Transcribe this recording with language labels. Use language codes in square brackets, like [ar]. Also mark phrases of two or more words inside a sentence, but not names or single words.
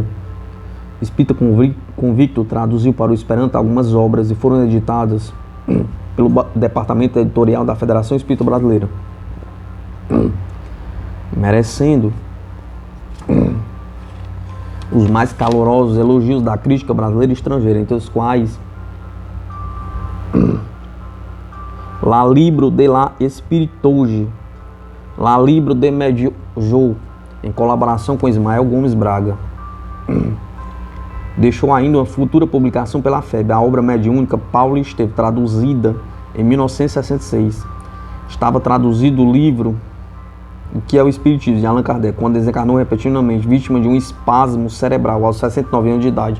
[pt] Espírita convicto traduziu para o Esperanto algumas obras e foram editadas pelo Departamento Editorial da Federação Espírita Brasileira, merecendo os mais calorosos elogios da crítica brasileira e estrangeira, entre os quais La Libro de la Espiritude, La Libro de Medio, em colaboração com Ismael Gomes Braga. Deixou ainda uma futura publicação pela FEB, a obra mediúnica Paulo Esteve, traduzida em 1966. Estava traduzido o livro O que é o Espiritismo, de Allan Kardec, quando desencarnou repentinamente, vítima de um espasmo cerebral aos 69 anos de idade.